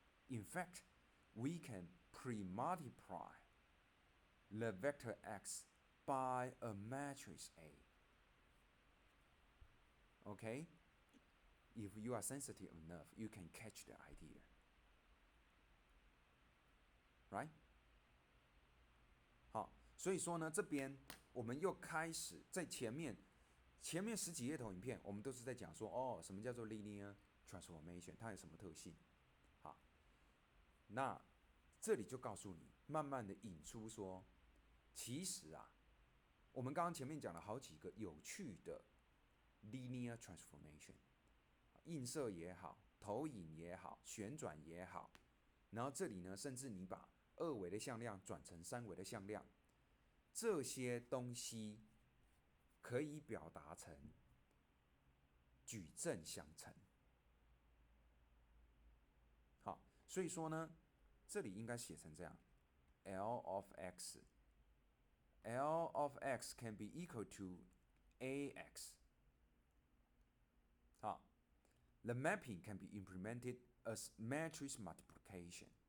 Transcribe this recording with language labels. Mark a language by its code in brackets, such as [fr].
[en] In fact, we can pre-multiply the vector x by a matrix A. Okay? If you are sensitive enough, you can catch the idea. Right? [zh] 好，所以说呢，这边我们又开始在前面前面10几页投影片，我们都是在讲说，什么叫做 linear transformation， 它有什么特性。好，那这里就告诉你，慢慢的引出说，其实啊，我们刚刚前面讲了好几个有趣的 linear transformation， 映射也好，投影也好，旋转也好，然后这里呢，甚至你把2维的向量转成3维的向量，这些东西可以表达成矩阵相乘。好，所以说呢，这里应该写成这样 [en] ：L of x，L of x can be equal to ax。好 ，the mapping can be implemented as matrix multiplication.